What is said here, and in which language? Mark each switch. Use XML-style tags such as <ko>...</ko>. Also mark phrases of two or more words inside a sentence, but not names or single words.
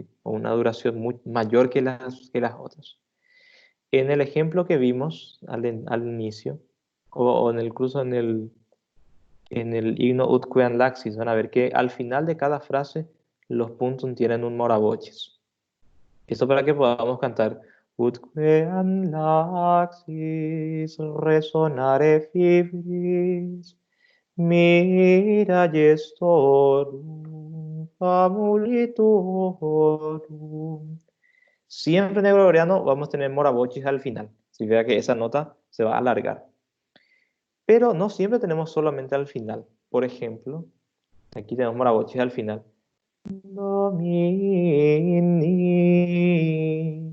<es>O una duración mayor que las otras. En el ejemplo que vimos al inicio, o incluso en el himno Ut Queam Laxis, van a ver que al final de cada frase los puntos tienen un moravoces. Esto para que podamos cantar</es> <la>Ut Queam Laxis resonare fibris mira gestorum famulitorum.</la> <es>Siempre en el gregoriano vamos a tener moravoces al final. Si vea que esa nota se va a alargar. Pero no siempre tenemos solamente al final. Por ejemplo, Aquí tenemos morabochis al final. Do, mi, ni.</es>